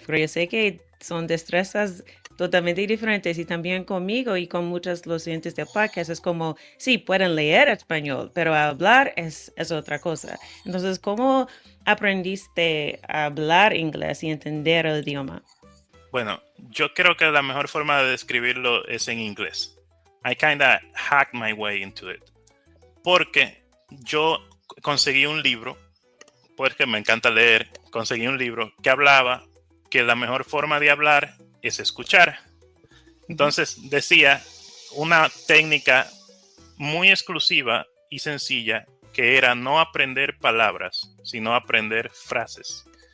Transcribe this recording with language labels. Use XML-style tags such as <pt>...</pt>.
<es>Porque yo sé que son destrezas totalmente diferentes y también conmigo y con muchos los oyentes de podcast es como, sí, pueden leer español, pero hablar es otra cosa. Entonces, ¿cómo aprendiste a hablar inglés y entender el idioma? Bueno, yo creo que la mejor forma de describirlo es en inglés.</es> <en>I kinda hacked my way into it.</en> <es>Porque yo conseguí un libro, porque me encanta leer, conseguí un libro que hablaba que la mejor forma de hablar es escuchar. Entonces decía una técnica muy exclusiva y sencilla que era no aprender palabras, sino aprender frases.</es>